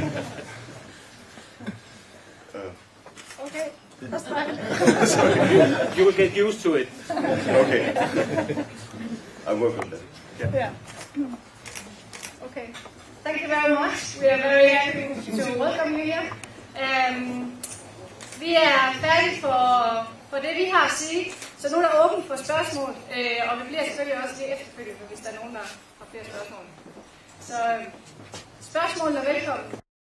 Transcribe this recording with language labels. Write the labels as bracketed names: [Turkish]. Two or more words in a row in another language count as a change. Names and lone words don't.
[English] Okay, that's fine. You will get used to it. Okay. I'll work on that. Yeah. Okay. Thank you very much. We are very happy to welcome you here. [Danish] Vi er færdige for det, vi har at sige. Så nu er der åbent for spørgsmål, og vi bliver selvfølgelig også lige efterfølgende, hvis der er nogen, der har flere spørgsmål. Så spørgsmålene er velkommen.